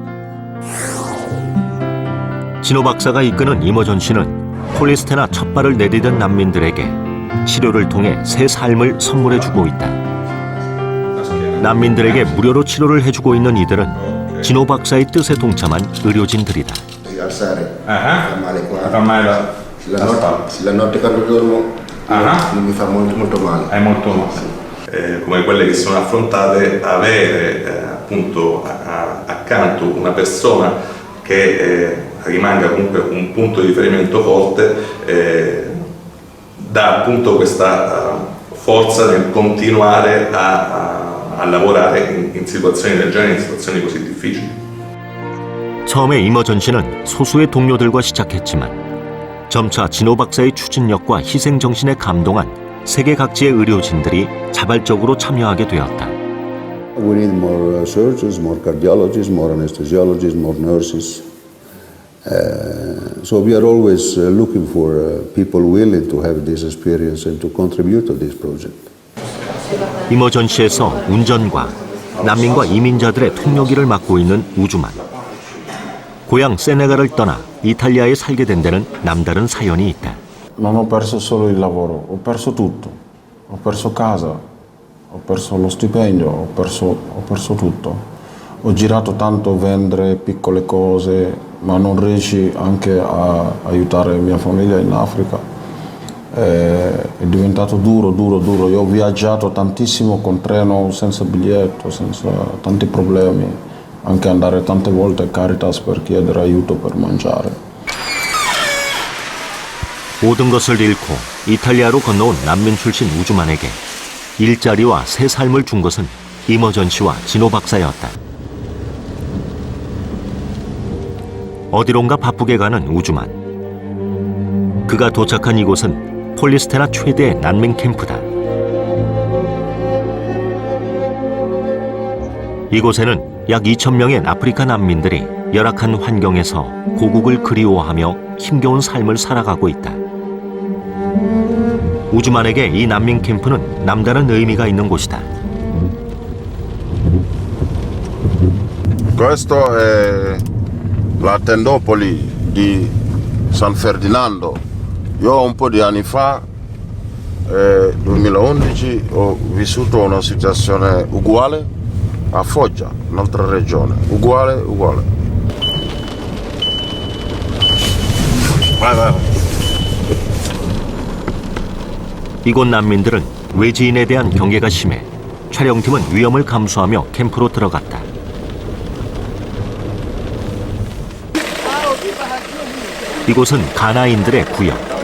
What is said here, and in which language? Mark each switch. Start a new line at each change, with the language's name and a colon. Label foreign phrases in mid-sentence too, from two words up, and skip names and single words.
Korean: 진호 박사가 이끄는 이머전시는 폴리스테나 첫 발을 내디딘 난민들에게 치료를 통해 새 삶을 선물해주고 있다. 난민들에게 무료로 치료를 해주고 있는 이들은 진호 박사의 뜻에 동참한 의료진들이다.
Italian: La notte quando dormo mi fa molto male. È molto male. come quelle che sono affrontate, avere appunto accanto una persona che rimanga comunque un punto di riferimento forte dà appunto questa forza nel continuare a lavorare in situazioni del genere, in situazioni così difficili.
Korean: 처음에 이머전 씨는 소수의 동료들과 시작했지만 점차 진호 박사의 추진력과 희생 정신에 감동한 세계 각지의 의료진들이 자발적으로 참여하게 되었다.
English: We need more surgeons, more cardiologists, more anesthesiologists, more nurses. So we are always looking for people willing to have this experience and to contribute to this project.
Korean: 이머전 씨에서 운전과 난민과 이민자들의 통역일을 맡고 있는 우주만. 고향 세네갈을 떠나 이탈리아에 살게 된 데는 남다른 사연이 있다.
Italian: Non ho perso solo il lavoro, ho perso tutto. Ho perso casa, ho perso lo stipendio, ho perso tutto. Ho girato tanto a vendere piccole cose, ma non riesci anche a aiutare mia famiglia in Africa. È diventato duro. Io ho viaggiato tantissimo con treno, senza biglietto, senza tanti problemi. Anche andare tante volte a Caritas per chiedere aiuto per mangiare.
Korean: 모든 것을 잃고 이탈리아로 건너온 난민 출신 우주만에게 일자리와 새 삶을 준 것은 이머전 씨와 진호 박사였다. 어디론가 바쁘게 가는 우주만. 그가 도착한 이곳은 폴리스테나 최대의 난민 캠프다. 이곳에는 약 2,000명의 아프리카 난민들이 열악한 환경에서 고국을 그리워하며 힘겨운 삶을 살아가고 있다. 우주만에게 이 난민 캠프는 남다른 의미가 있는 곳이다.
Italian: Questo è la tendopoli di San Ferdinando. Io un po' di anni fa, 2011, ho vissuto una situazione uguale a Foggia, un'altra regione, uguale. Vai.
Korean: 이곳 난민들은 외지인에 대한 경계가 심해 촬영팀은 위험을 감수하며 캠프로 들어갔다. 이곳은 가나인들의 구역.